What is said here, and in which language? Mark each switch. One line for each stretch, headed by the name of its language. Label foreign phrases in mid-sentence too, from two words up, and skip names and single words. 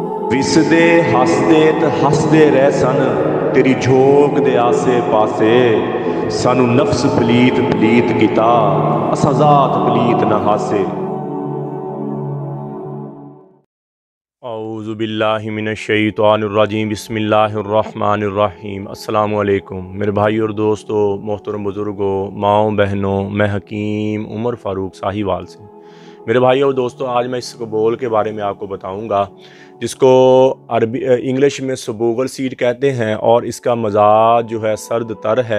Punjabi: وسدے ہسدے تے ہسدے رہ سن تیری جھوک دے آسے پاسے. سانوں نفس پلیت پلیت کیتا اساں ذات پلیت نہ ہاسے.
Arabic: أعوذ بالله من الشيطان الرجيم بسم الله الرحمن الرحيم. السلام علیکم
Urdu: میرے بھائی اور دوستوں، محترم بزرگوں، ماؤں بہنوں، میں حکیم عمر فاروق ساہیوال سے. میرے بھائی اور دوستوں، آج میں اس کبول کے بارے میں آپ کو بتاؤں گا، جس کو عربی انگلش میں سبوگل سیڈ کہتے ہیں، اور اس کا مزاج جو ہے سرد تر ہے.